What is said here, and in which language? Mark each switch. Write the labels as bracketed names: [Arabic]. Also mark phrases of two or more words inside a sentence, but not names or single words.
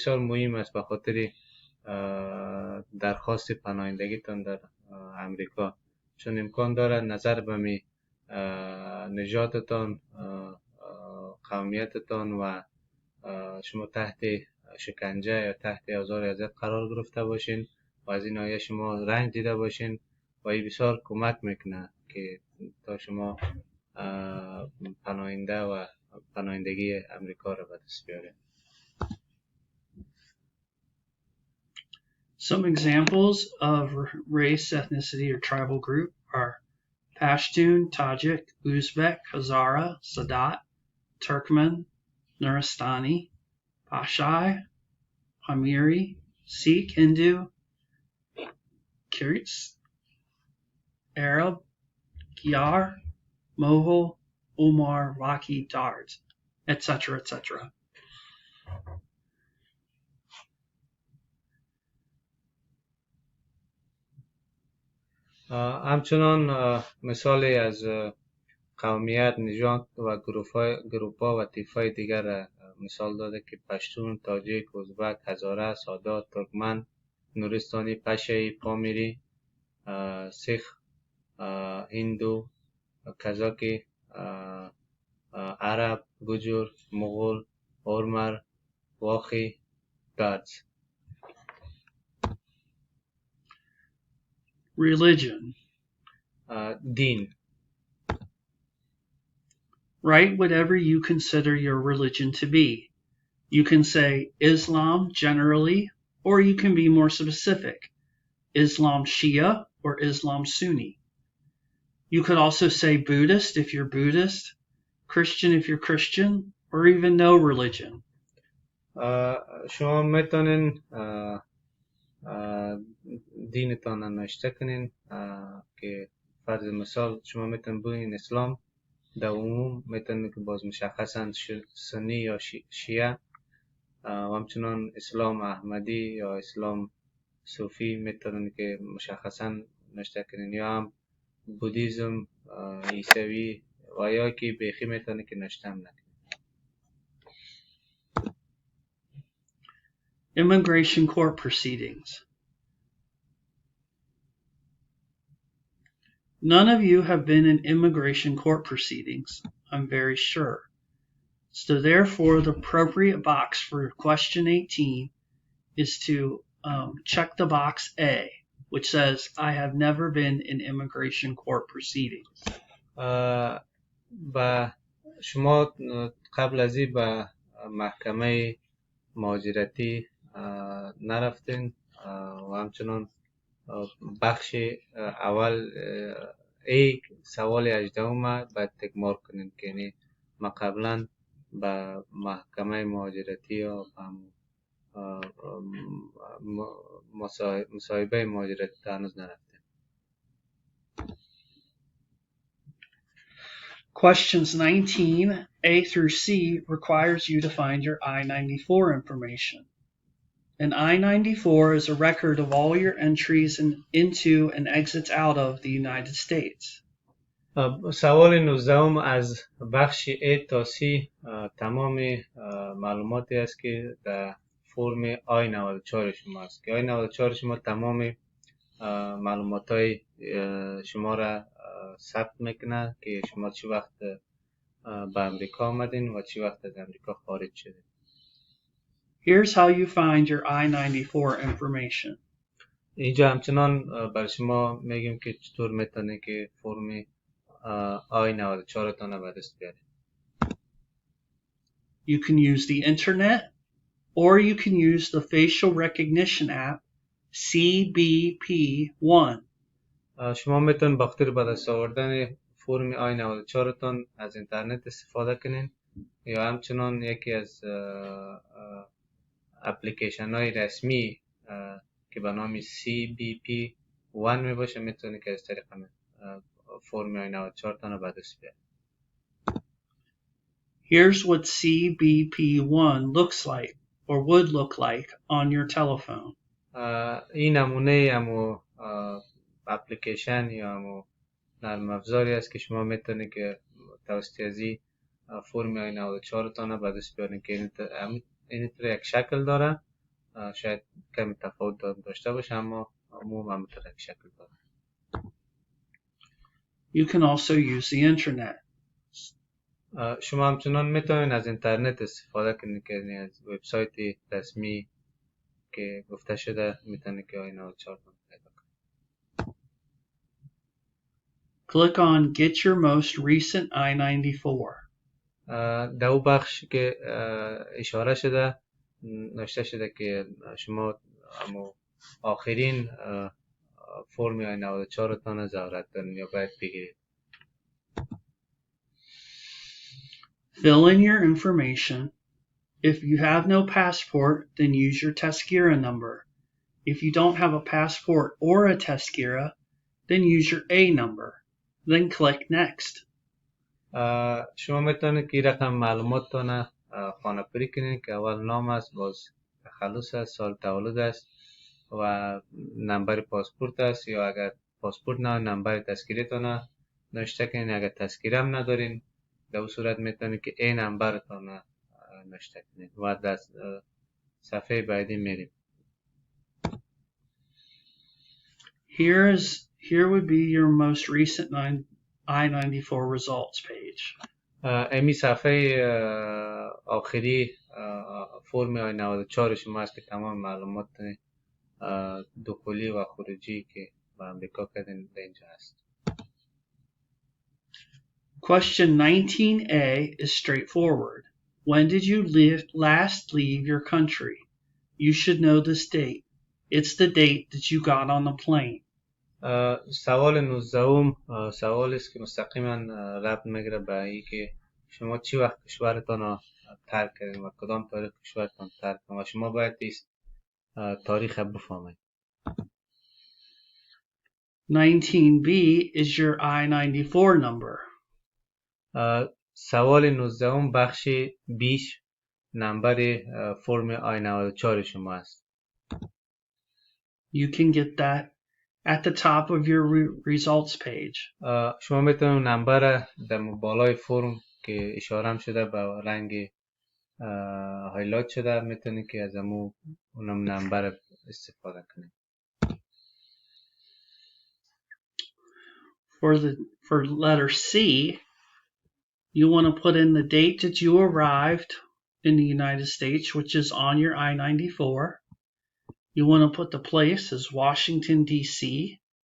[Persian] بسیار مهم است به خاطر درخواست پناهندگیتان در امریکا، چون امکان دارد نظر به می نژادتان، قومیتتان و شما تحت شکنجه یا تحت آزار اذیت قرار گرفته باشین و از این ناحیه شما رنج دیده باشین و این بسیار کمک میکنه که تا شما پناهنده و پناهندگی امریکا را به دست بیارید. [English] Some examples of race, ethnicity, or tribal group are Pashtun, Tajik, Uzbek, Hazara, Sadat, Turkmen, Nuristani, Pashai, Pamiri, Sikh, Hindu, Kirghiz, Arab, Gyar, Mohol, Omar, Waki, Dards, etc., etc. [Persian] همچنان مثالی از قومیت، نژاد و گروپ‌ها و طیف‌های دیگر مثال داده که پشتون، تاجیک، ازبک، هزاره، سادات، ترکمن، نورستانی، پشایی، پامیری، سیخ، هندو، کازاکی، عرب، گجر، مغول، اورمر، واخی، دارز. [English] Religion. [Persian] دین. [English] Write whatever you consider your religion to be. You can say Islam generally, or you can be more specific, Islam Shia or Islam Sunni. You could also say Buddhist if you're Buddhist, Christian if you're Christian, or even no religion. [Persian] شما میتونین دینتان را نوشته کنین که فرض مثال شما میتونین بگین اسلام، در عموم میتونین که باز مشخصاً سنی یا شیعه و همچنان اسلام احمدی یا اسلام صوفی میتونن که مشخصا نشته کنین، یا هم بودیزم، عیسوی و یا که بیخی میتونه که نشته هم نکنین. [English] Immigration court proceedings. None of you have been in immigration court proceedings, I'm very sure. So therefore, the appropriate box for question 18 is to check the box A, which says, I have never been in immigration court proceedings. [Persian] با شما قبل از این به محکمه مهاجرتی نرفتین و همچنان بخش اول ای سوال 18 باید تکمار کنین که یعنی ما قبلا به محکمه مهاجرتی یا مصاحبه مهاجرتی هنوز نرفتیم. [English] Questions 19, A through C requires you to find your I-94 information. An I-94 is a record of all your entries into and exits out of the United States. [Persian] سوال 19 از بخش A تا C تمام معلوماتی است که در فرم I-94 شما است که I-94 شما تمام معلومات های شما را ثبت میکنه که شما چی وقت به امریکا آمدین و چی وقت از امریکا خارج شدین. [English] Here's how you find your I-94 information. [Persian] اینجا همچنان برای شما میگیم که چطور میتونه که فرم I-94 تانه به دست بیارید. [English] You can use the internet or you can use the facial recognition app CBP1. [Persian] شما میتون با خاطر به دست آوردن فرم I-94 تان از اینترنت استفاده کنین یا همچنان یکی از اپلیکیشن های رسمی که به نام CBP1 می باشه میتونه که از طریق فرم I-94 تان به دست بیارید. [English] Here's what CBP1 looks like or would look like on your telephone. [Persian] این نمونه همو اپلیکیشن یا همو نرم افزاری است که شما میتونه که توسط ازی فرم I-94 تانه به دست بیارین که این یک شکل داره، شاید کمی تفاوت داشته باشه اما عموما همینطور یک شکل داره. [English] You can also use the internet. [Persian] شما همچنان میتونید از اینترنت استفاده کنید که از وبسایت رسمی که گفته شده میتونه که I-94 تانه پیدا کنید. [English] Click on Get Your Most Recent I-94. در او بخش که اشاره شده نوشته شده که شما آخرین فرم I-94 تان ضرورت دارین یا باید بگیرید. Fill in your information. If you have no passport, then use your Tuskera number. If you don't have a passport or a Tuskera, then use your A number. Then click Next. [Persian] شما میتونید که رقم معلومات تانه خانه پری کنید که اول نام است، باز تخلص است، سال تولد است و نمبر پاسپورت است، یا اگر پاسپورت نه نمبر تذکیره تانه نوشته کنید. اگر تذکیره هم ندارین در اون صورت میتونید که این نمبر تانه نوشته کنید و در صفحه بعدی میریم. [English] Here would be your most recent I-94 results page. [Persian] امی صفحه آخری فرم I-94 شما است که تمام معلومات دخولی و خروجی که به امریکا کردن در اینجا است. [English] Question 19A is straightforward. When did you last leave your country? You should know this date. It's the date that you got on the plane. [Persian] سوال 19 سوال است که مستقیما ربط میگیره به این که شما چی وقت کشورتان را ترک کردین و کدام تاریخ کشورتان ترک کردین و شما باید تاریخ بفهمید. [English] 19B is your I-94 number. [Persian] سوال 19 بخش 20 نمبر فرم I-94 شما است. [English] You can get that at the top of your results page. [Persian] شما میتونید نمبر در بالای فرم که اشاره هم شده به رنگ هایلایت شده میتونید که از اونم نمبر استفاده کنید. [English] For letter C, you want to put in the date that you arrived in the United States, which is on your I-94. You want to put the place as Washington, D.C.